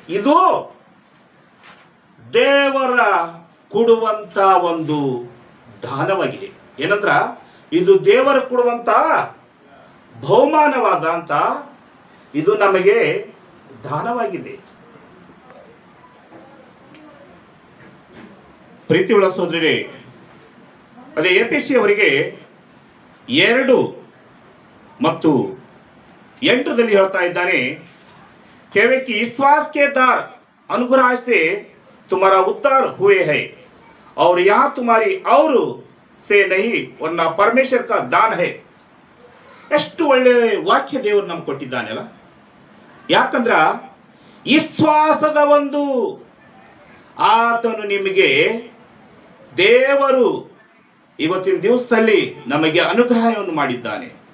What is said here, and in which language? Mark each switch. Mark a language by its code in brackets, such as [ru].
[kn] ಇದು ದೇವರ ಕೊಡುವಂತ ಒಂದು ದಾನವಾಗಿದೆ. ಏನಂದ್ರ ಇದು ದೇವರ ಕೊಡುವಂತ ಬಹುಮಾನವಾದಂತ ಇದು ನಮಗೆ ದಾನವಾಗಿದೆ. ಪ್ರೀತಿಯುಳ್ಳ ಸೋದರರೇ, ಅದೇ ಎಫೆಸಿಯವರಿಗೆ 2:8 ಹೇಳ್ತಾ ಇದ್ದಾನೆ, [hi] केवल विश्वास के द्वार अनुग्रह से तुम्हारा उद्धार हुए हैं और यहाँ तुम्हारी और से नहीं वरना परमेश्वर का दान है. [kn] ಎಷ್ಟು ಒಳ್ಳೆ ವಾಕ್ಯ ದೇವರು ನಮ್ಗೆ ಕೊಟ್ಟಿದ್ದಾನಲ್ಲ. ಯಾಕಂದ್ರ ವಿಶ್ವಾಸದ ಒಂದು ಆತನು ನಿಮಗೆ ದೇವರು ಇವತ್ತಿನ ದಿವಸದಲ್ಲಿ ನಮಗೆ ಅನುಗ್ರಹವನ್ನು ಮಾಡಿದ್ದಾನೆ.